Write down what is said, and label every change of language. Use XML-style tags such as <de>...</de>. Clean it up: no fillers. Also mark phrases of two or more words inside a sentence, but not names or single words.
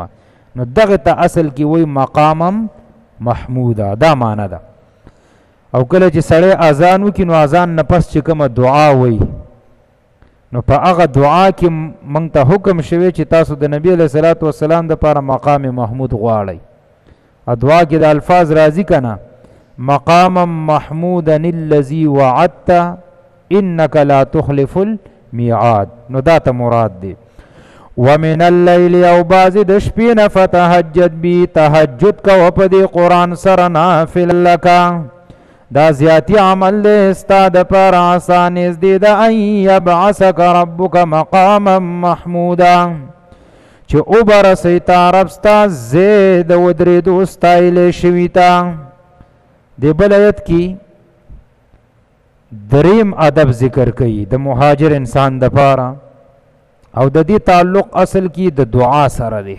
<ps>نو دغه ته اصل کې وایي</ps> <ar>مقامم محموده،</ar> <ps>دا معنی ده. او کله چې سړی اذان وکړي نو اذان نه پس چې کومه دعا وایي نو په هغه دعا کې موږ ته حکم شوی چې تاسو د نبی</ps> <ar>علیه الصلاۃ والسلام</ar> <ps>دپاره</ps> <ar>مقام محمود</ar> <ps>غواړئ. دعا کې د الفاظ راځي که نه</ps> <ar>مقاما محمودا الذي وعدت انك لا تخلف المیعاد،</ar> <ps>نو دا ته مراد دی.</ps> <ar>ومن اللیل</ar> <ps>او بعضې د شپې نه</ps> <ar>فتهجد بی،</ar> <ps>تهجد کوه په دې قرآن سره نافل لکه، دا زیاتی عمل دی ستا دپاره عسا نزدې ده</ps> <ar>ان یبعثک ربک مقاما محمودا</ar> <ps>چې وبرسئ تا رب ستا ځای د ودرېدو ستایلی شوي ته. دې بل ایت کې دریم ادب ذکر کوي د مهاجر انسان دپاره او د دې تعلق اصل کې د دعا سره دی.</ps>